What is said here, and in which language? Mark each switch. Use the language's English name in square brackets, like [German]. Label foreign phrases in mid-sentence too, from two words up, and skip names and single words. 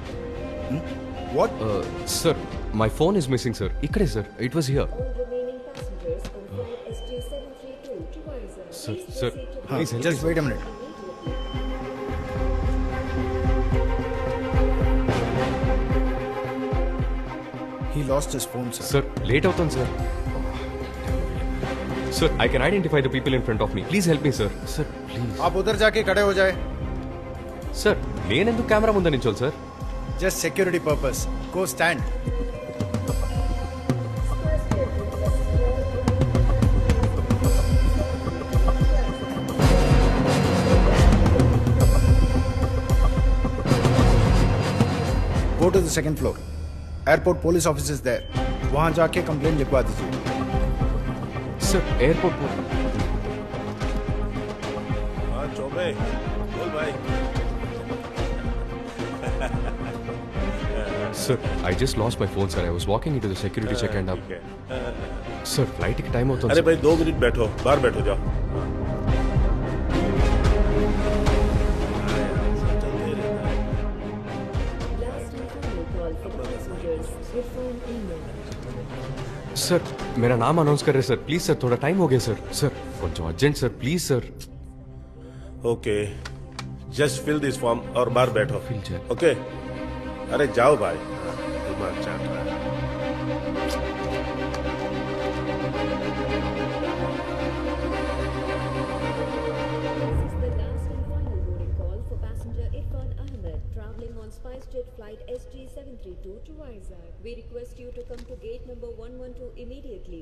[English] వాట్? Sir, my phone is missing sir. ఇక్కడే sir, it was here. Sir please Just wait a minute. He lost his phone, sir. [Telugu] సార్, లేట్ అవుతుంది సార్. [English] Sir, I can identify the people in front of me. Please help me sir. Sir please. [Hindi] आप उधर जाके खड़े हो जाए. [Telugu] సార్, నేనెందుకు కెమెరా ముందు నిల్చోవాలి సార్? [English] Just security purpose. Go stand. Go to the second floor. Airport police office is there. [Hindi] वहाँ जाके कंप्लेंट लिखवा दीजिए. [English] Sir, airport sir, I just lost my phone sir. I was walking in to the security check and up. సార్, [Telugu] ఫ్లైట్కి టైం అవుతుంది. [Hindi] अरे भाई 2 मिनट बैठो, बाहर बैठो जाओ. सर, मेरा नाम अनाउंस कर रहे सर. [English] please sir, [Hindi] थोड़ा टाइम हो गया सर. सर, कुछ अर्जेंट सर, [English] please sir. OK, just fill this form [Hindi] और बाहर बैठो. फिल जाए. ओके, अरे जाओ भाई, दिमाग चाट रहा है. [English] SpiceJet flight SG732 to Vizag. We request you to come to gate number 112 immediately.